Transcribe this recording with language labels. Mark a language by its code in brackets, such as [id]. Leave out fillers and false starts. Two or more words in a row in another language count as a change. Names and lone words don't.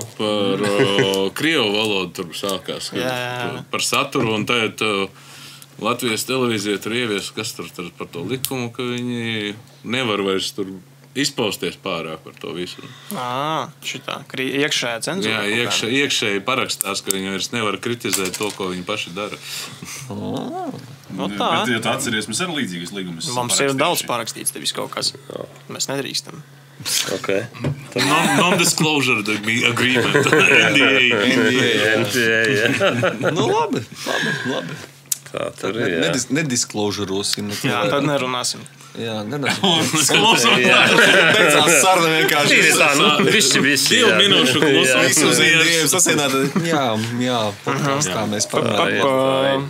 [lv] Par krievu valodu tur sākās. Par saturu un tagad Latvijas televīzija tur ievies, kas tur par to likumu, ka viņi nevar vairs tur izpausties pārāk par to visu. Šitā, iekšējā cenzūra. Jā, iekšēji parakstās, ka viņi vairs nevar kritizēt to, ko viņi paši dara. Bet, ja tu atceries, mēs arī līdzīgas līgumus. Mums ir daudz parakstīts tevis kaut kas. Mēs nedrīkstam. Okay. [en] Non-disclosure agreement. [lv] NDA. Nu, labi. Tā tur ir. Nedisclosurosim. Jā, tad nerunāsim. Jā, beidzās saruna vienkārši. Ir tā, visi. 2 minūšu klusums. Visu uz Indiju sasienāt. Jā, podkāstā mēs parunājam.